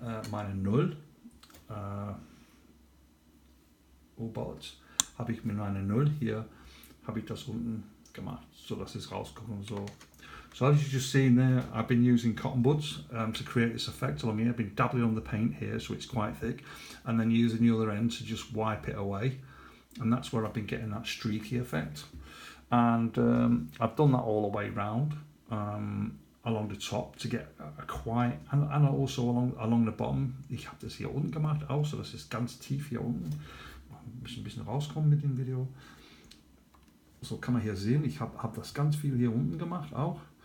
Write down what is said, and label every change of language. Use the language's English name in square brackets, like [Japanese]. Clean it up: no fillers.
[German] meine Null U-Boats, habe ich mit meiner Null hier, habe ich das unten gemacht, so dass es rauskommt und so. [English] So as you just seen there, I've been using cotton buds to create this effect along here. I've been dabbling on the paint here so it's quite thick, and then using the other end to just wipe it away, and that's where I've been getting that streaky effect. And I've done that all the way round along the top to get a quite, and also along the bottom. [German] Ich habe das hier unten gemacht auch, so dass es ganz tief hier unten ein bisschen rauskommt mit dem Video. So kann man hier sehen, ich hab das ganz viel hier unten gemacht auch.